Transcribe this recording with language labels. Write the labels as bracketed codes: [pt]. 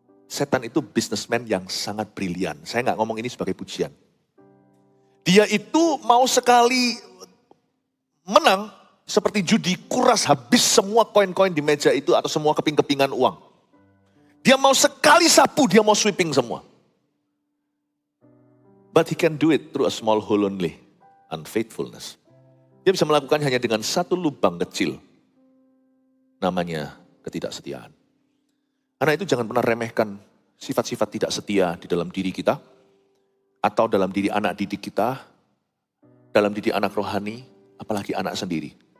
[id] Setan itu businessman yang sangat brilian. Saya gak ngomong ini sebagai pujian. Dia itu mau sekali menang, seperti judi, kuras habis semua koin-koin di meja itu atau semua keping-kepingan uang. Dia mau sekali sapu, dia mau sweeping semua. [en] But he can do it through a small hole only, unfaithfulness. [id] Dia bisa melakukan hanya dengan satu lubang kecil. Namanya ketidaksetiaan. Karena itu jangan pernah remehkan sifat-sifat tidak setia di dalam diri kita. Atau dalam diri anak didik kita. Dalam diri anak rohani, apalagi anak sendiri.